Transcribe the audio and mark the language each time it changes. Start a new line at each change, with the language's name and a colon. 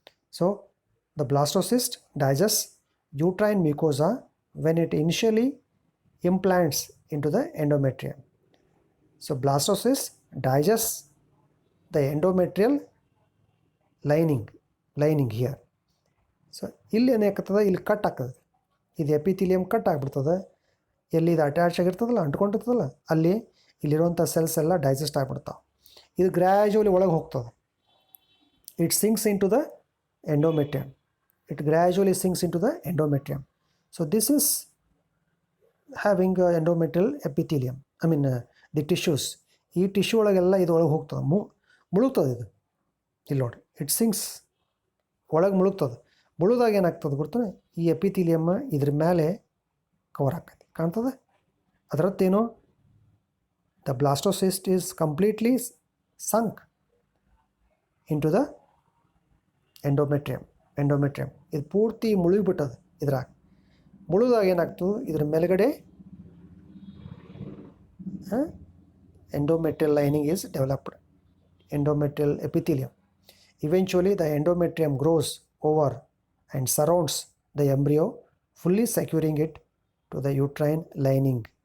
English: So the blastocyst digests uterine mucosa when it initially implants into the endometrium. So blastocyst digests the endometrial lining here.
Kannada: So ಇಲ್ಲಿ ಏನಾಗ್ತದೆ, ಇಲ್ಲಿ cut ಆಗ್ತದೆ, ಇದು epithelium cut ಆಗಿಬಿಡ್ತದೆ. ಎಲ್ಲಿ ಇದು ಅಟ್ಯಾಚ್ ಆಗಿರ್ತದಲ್ಲ, ಅಂಟ್ಕೊಂಡಿರ್ತದಲ್ಲ, ಅಲ್ಲಿ ಇಲ್ಲಿರುವಂಥ ಸೆಲ್ಸ್ ಎಲ್ಲ ಡೈಜೆಸ್ಟ್ ಆಗಿಬಿಡ್ತಾವೆ. ಇದು ಗ್ರ್ಯಾಜುವಲಿ ಒಳಗೆ ಹೋಗ್ತದೆ.
English: It sinks into the endometrium. It gradually sinks into the endometrium. So this is having endometrial epithelium. I mean the tissues.
Kannada: ಈ ಟಿಶ್ಯೂ ಒಳಗೆಲ್ಲ ಇದು ಒಳಗೆ ಹೋಗ್ತದೆ, ಮುಳುಗ್ತದೆ. ಇದು ಇಲ್ಲಿ ನೋಡಿ,
English: it sinks,
Kannada: ಒಳಗೆ ಮುಳುಗ್ತದೆ. ಮುಳುದಾಗ ಏನಾಗ್ತದೆ ಗೊತ್ತಾನೆ, ಈ ಎಪಿಥೀಲಿಯಮ್ ಇದ್ರ ಮೇಲೆ ಕವರ್ ಆಗ್ತದೆ, ಕಾಣ್ತದೆ.
English: ಅದರತ್ತೇನು, the blastocyst is completely sunk into the endometrium.
Kannada: ಇದು ಪೂರ್ತಿ ಮುಳುಗಿಬಿಟ್ಟದ. ಇದ್ರಾಗ ಮುಳುದಾಗ ಏನಾಗ್ತು, ಇದ್ರ ಮೇಲ್ಗಡೆ
English: endometrial lining is developed, endometrial epithelium. Eventually the endometrium grows over and surrounds the embryo, fully securing it to the uterine lining.